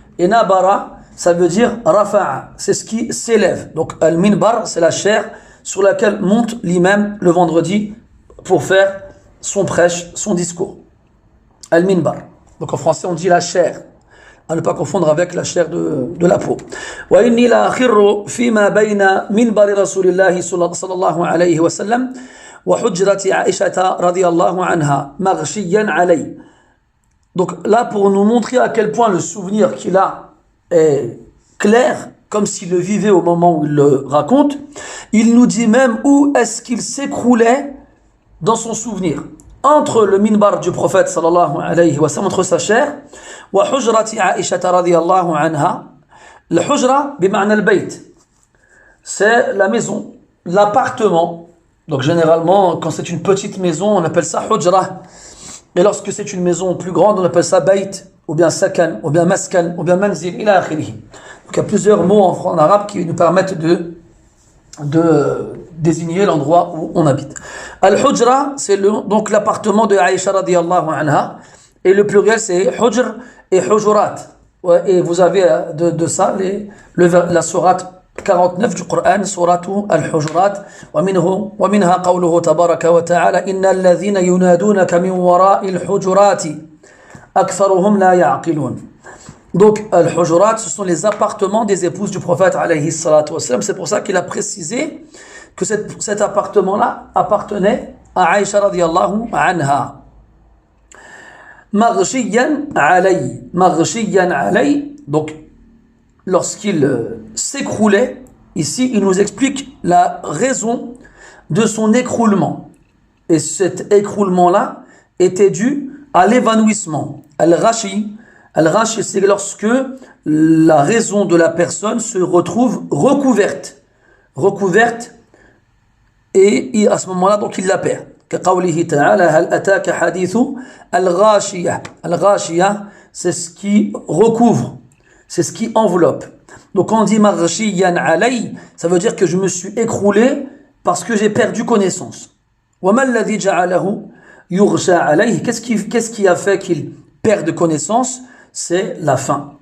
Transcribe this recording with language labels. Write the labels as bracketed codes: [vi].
[fr] Et nabara, ça veut dire rafa'a, c'est ce qui s'élève. Donc al-minbar, c'est la chair sur laquelle monte l'imam le vendredi pour faire son prêche, son discours. Al-minbar. Donc en français on dit la chair. à ne pas confondre avec la chair de la peau. [ar] وإني لأخر فيما بين منبر رسول الله صلى الله عليه وسلم وحجرة عائشة رضي الله عنها مغشيا علي. [fr] Donc là, pour nous montrer à quel point le souvenir qu'il a est clair, comme s'il le vivait au moment où il le raconte, il nous dit même où est-ce qu'il s'écroulait dans son souvenir. Entre le minbar du prophète sallallahu alayhi wa sallam, entre sa chair, [ar] wa hujrati [fr] Aisha radiyallahu anha. Le hujra, [ar] bima'na al-bayt, [fr] c'est la maison, l'appartement. Donc généralement, quand c'est une petite maison, on appelle ça hujra. Et lorsque c'est une maison plus grande, on appelle ça bayt, ou bien sakan, ou bien maskan, ou bien manzil, [ar] ila akhirih. [fr] Donc il y a plusieurs mots en arabe qui nous permettent de désigner l'endroit où on habite. Al-hujra, c'est donc l'appartement de Aïcha radiyallahu anha, et le pluriel c'est hujr et hujurat. Ouais, et vous avez de ça la sourate 49 du Coran, sourate Al-Hujurat, [ar] ومنها قوله تبارك وتعالى إن الذين ينادونك من وراء الحجرات أكثرهم لا يعقلون. [fr] Donc Al-Hujurat, ce sont les appartements des épouses du prophète alayhi salatu wassalam. C'est pour ça qu'il a précisé que cet appartement-là appartenait à Aïcha radiyallahu anha. [ar] Maghshiyan alay. Maghshiyan alay. [fr] Donc, lorsqu'il s'écroulait, ici, il nous explique la raison de son écroulement. Et cet écroulement-là était dû à l'évanouissement. Al-Ghashi. Al-Ghashi, c'est lorsque la raison de la personne se retrouve recouverte. Recouverte, et à ce moment-là, donc, il la perd. [ar] كقوله تعالى هل أتاك حديث الغاشية. [fr] الغاشية, c'est ce qui recouvre, c'est ce qui enveloppe. Donc quand on dit maghshiyan alay, ça veut dire que je me suis écroulé parce que j'ai perdu connaissance. [ar] وما الذي جعله يغشى عليه. [fr] Qu'est-ce qui a fait qu'il perde connaissance? C'est la faim.